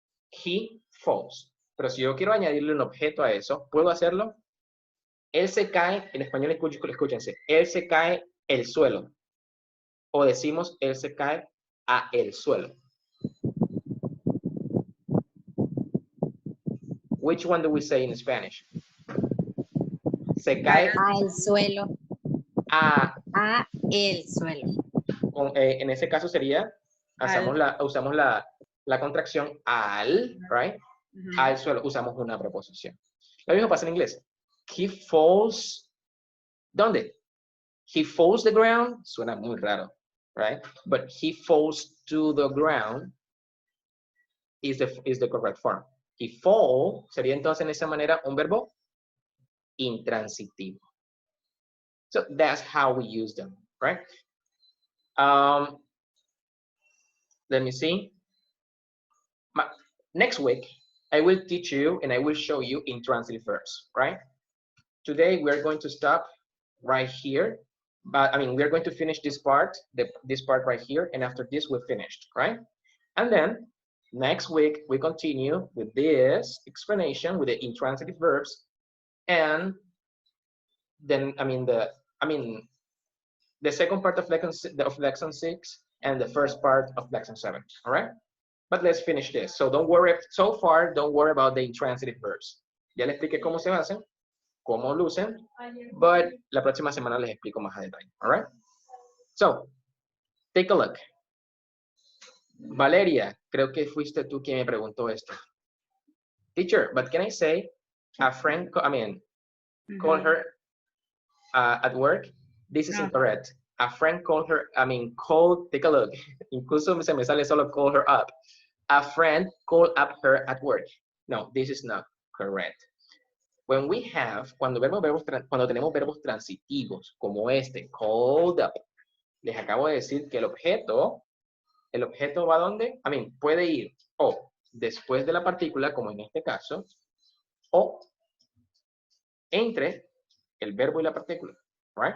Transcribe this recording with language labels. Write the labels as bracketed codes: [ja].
[en] He falls. [es] Pero si yo quiero añadirle un objeto a eso, ¿puedo hacerlo? Él se cae, en español escúchense, él se cae el suelo. O decimos, él se cae a el suelo. [en] Which one do we say in Spanish? [es] Se cae Al suelo. a el suelo. En ese caso sería, usamos la contracción al, [en] right? [es] Al suelo, usamos una preposición. Lo mismo pasa en inglés. [en] He falls, [es] ¿dónde? [en] He falls the ground, [es] suena muy raro, [en] right? But he falls to the ground is the correct form. He fall [es] sería entonces en esa manera un verbo intransitivo. [en] So that's how we use them, right? Let me see. Next week, I will teach you and I will show you intransitive verbs, right? Today, we're going to stop right here. But I mean, we're going to finish this part right here. And after this, we're finished, right? And then next week, we continue with this explanation with the intransitive verbs. And then, the second part of lesson 6 and the first part of lesson 7, all right? But let's finish this. So don't worry, so far, don't worry about the intransitive verbs. [es] Ya les expliqué cómo se hacen, cómo lucen, [en] but [es] la próxima semana les explico más a detalle, [en] all right? So, take a look. [es] Valeria, creo que fuiste tú quien me preguntó esto. [en] Teacher, but can I say a friend, call her at work? This is incorrect. A friend called her, take a look. [es] Incluso se me sale solo [en] call her up. A friend called up her at work. No, this is not correct. When we have, [es] cuando tenemos verbos transitivos, como este, [en] called up, [es] les acabo de decir que el objeto va a dónde? Puede ir o después de la partícula, como en este caso, o entre el verbo y la partícula, right?